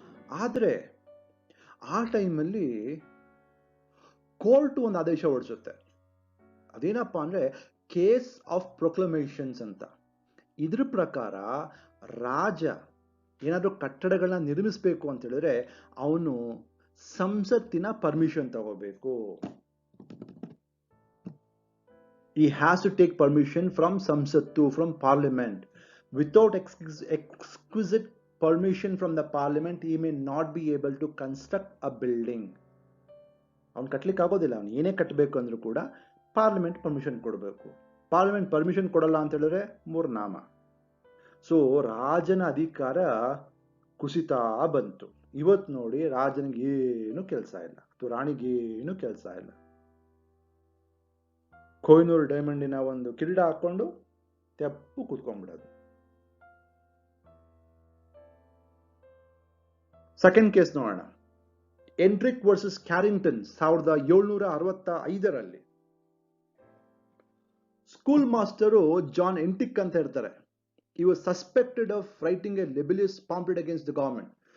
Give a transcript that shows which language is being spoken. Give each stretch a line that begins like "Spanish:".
Kannada: ಆದ್ರೆ ಆ ಟೈಮಲ್ಲಿ ಕೋರ್ಟ್ ಒಂದು ಆದೇಶ ಹೊರಡಿಸುತ್ತೆ. ಅದೇನಪ್ಪಾ ಅಂದ್ರೆ ಕೇಸ್ ಆಫ್ ಪ್ರೊಕ್ಲಮೇಷನ್ಸ್ ಅಂತ. ಇದ್ರ ಪ್ರಕಾರ ರಾಜ ಏನಾದ್ರೂ ಕಟ್ಟಡಗಳನ್ನ ನಿರ್ಮಿಸಬೇಕು ಅಂತ ಹೇಳಿದ್ರೆ ಅವನು ಸಂಸತ್ತಿನ ಪರ್ಮಿಷನ್ ತಗೋಬೇಕು.
English: He has to take permission from Samsattu, from Parliament. Without exquisite permission from the Parliament, he may not be able to construct a building.
Kannada: ಅವನು ಕಟ್ಲಿಕ್ಕೆ ಆಗೋದಿಲ್ಲ. ಅವನು ಏನೇ ಕಟ್ಟಬೇಕು ಅಂದ್ರೂ ಕೂಡ ಪಾರ್ಲಿಮೆಂಟ್ ಪರ್ಮಿಷನ್ ಕೊಡಬೇಕು. ಪಾರ್ಲಿಮೆಂಟ್ ಪರ್ಮಿಷನ್ ಕೊಡಲ್ಲ ಅಂತ ಹೇಳಿದ್ರೆ ಮೂರ್ನಾಮ. ಸೊ ರಾಜನ ಅಧಿಕಾರ ಕುಸಿತಾ ಬಂತು. ಇವತ್ತು ನೋಡಿ ರಾಜನಿಗೆ ಏನು ಕೆಲಸ ಇಲ್ಲ, ಅಥವಾ ರಾಣಿಗೇನು ಕೆಲಸ ಇಲ್ಲ. ಕೊಹಿನೂರ್ ಡೈಮಂಡಿನ ಒಂದು ಕಿರೀಟ ಹಾಕೊಂಡು ತೆಪ್ಪು ಕೂತ್ಕೊಂಡ್ಬಿಡೋದು. ಸೆಕೆಂಡ್ ಕೇಸ್ ನೋಡೋಣ. ಎಂಟ್ರಿಕ್ versus Carrington 1765ರಲ್ಲಿ school master John antique ಅಂತ ಇರ್ತಾರೆ.
English: he was suspected of writing a libellous pamphlet against the government.